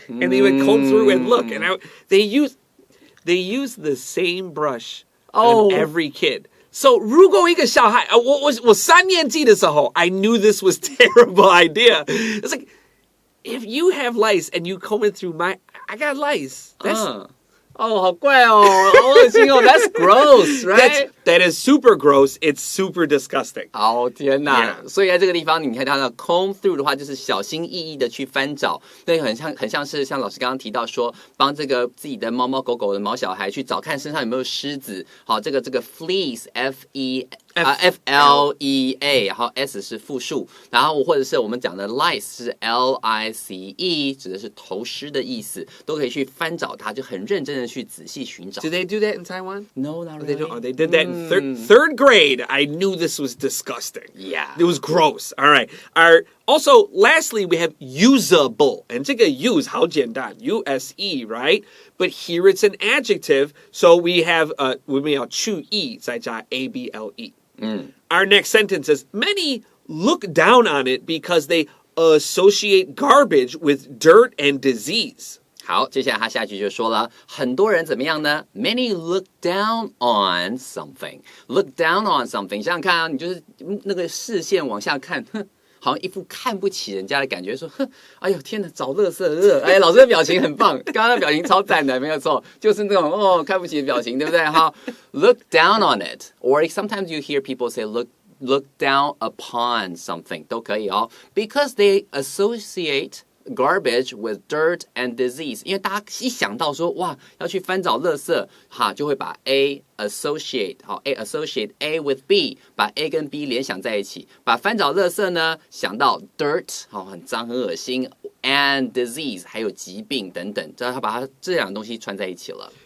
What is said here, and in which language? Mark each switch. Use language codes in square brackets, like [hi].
[en] And they would comb through and look. And they use the same brush on every kid. So, [zh] 如果一个小孩, 我3年级的时候, [en] I knew this was terrible idea. It's like, if you have lice and you comb it through I got lice. That's... [zh] 好怪哦，好恶心哦 [en] That's gross, right? That is super gross. It's super disgusting. [zh] 好天哪！所以在这个地方，你看它的 comb through 的话，就是小心翼翼的去翻找，对，很像是像老师刚刚提到说，帮这个自己的猫猫狗狗的毛小孩去找看身上有没有虱子。好，这个 fleas F-L-E-A， 然后 S 是复数，然后或者是我们讲的 lice 是 L-I-C-E， 指的是头虱的意思，都可以去翻找它，就很认真的去仔细寻找。 [en] Do they do that in Taiwan? No, not really. They don't. Oh, they did that in third grade. I knew this was disgusting. Yeah. It was gross. All right. Also, lastly, we have usable. And [zh] 这个 [en] use [zh] 好简单 [en] U-S-E, right? But here it's an adjective, so we have [zh] 我们要去 [en] E [zh] 再加 [en] A-B-L-E. Our next sentence is, many look down on it because they associate garbage with dirt and disease. [zh] 好，接下来他下一句就说了，很多人怎么样呢 ？ [en] Many look down on something. Look down on something. [zh] 想想看啊，你就是那个视线往下看，好像一副看不起人家的感觉，说，哎呦天哪，找垃圾，哎，老师的表情很棒，刚刚的表情超赞的，没有错，就是那种看不起的表情，对不对？好 ， [en] look down on it, or sometimes you hear people say look down upon something [zh] 都可以哦 ， [en] because they associate garbage with dirt and disease， [zh] 因为大家一想到说哇要去翻找垃圾，哈就会把 A associate 好 A associate A with B， 把 A 跟 B 联想在一起，把翻找垃圾呢想到 dirt 好很脏很恶心 [en] and disease [zh] 还有疾病等等，这他把它这两个东西串在一起了。